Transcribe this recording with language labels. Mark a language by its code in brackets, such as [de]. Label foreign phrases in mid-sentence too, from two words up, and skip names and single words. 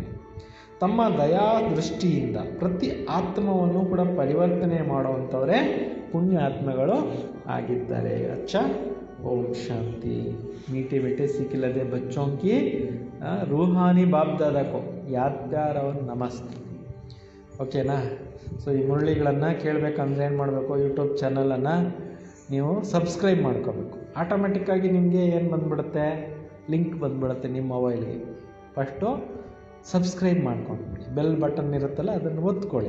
[kn] ತಮ್ಮ ದಯಾ ದೃಷ್ಟಿಯಿಂದ ಪ್ರತಿ ಆತ್ಮವನ್ನು ಕೂಡ ಪರಿವರ್ತನೆ ಮಾಡುವಂಥವರೇ ಪುಣ್ಯಾತ್ಮಗಳು ಆಗಿದ್ದಾರೆ. [hi] अच्छा ओम शांति. मीठे मीठे सीख लदे बच्चों की रूहानी बाप दादा को याद प्यार और नमस्ते. [kn] ಓಕೆನಾ? ಸೊ ಈ ಮುರಳಿಗಳನ್ನು ಕೇಳಬೇಕಂದ್ರೆ ಏನು ಮಾಡಬೇಕು, ಯೂಟ್ಯೂಬ್ ಚಾನಲನ್ನು ನೀವು ಸಬ್ಸ್ಕ್ರೈಬ್ ಮಾಡ್ಕೋಬೇಕು. ಆಟೋಮೆಟಿಕ್ಕಾಗಿ ನಿಮಗೆ ಏನು ಬಂದುಬಿಡುತ್ತೆ, ಲಿಂಕ್ ಬಂದುಬಿಡುತ್ತೆ ನಿಮ್ಮ ಮೊಬೈಲ್ಗೆ. ಫಸ್ಟು ಸಬ್ಸ್ಕ್ರೈಬ್ ಮಾಡ್ಕೊಂಡ್ಬಿಡಿ, [en] bell button [kn] ಇರುತ್ತಲ್ಲ ಅದನ್ನು ಒತ್ಕೊಳ್ಳಿ.